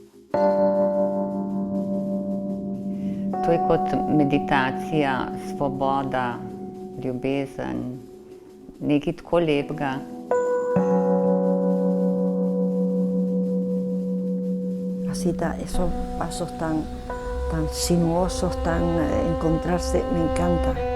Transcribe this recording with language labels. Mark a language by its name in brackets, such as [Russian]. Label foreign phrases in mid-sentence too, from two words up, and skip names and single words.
[Slovenian] To je kot meditacija, svoboda, ljubezen, nekaj tako lepega. [Spanish] Así esos pasos tan sinuosos, encontrarse, me encanta.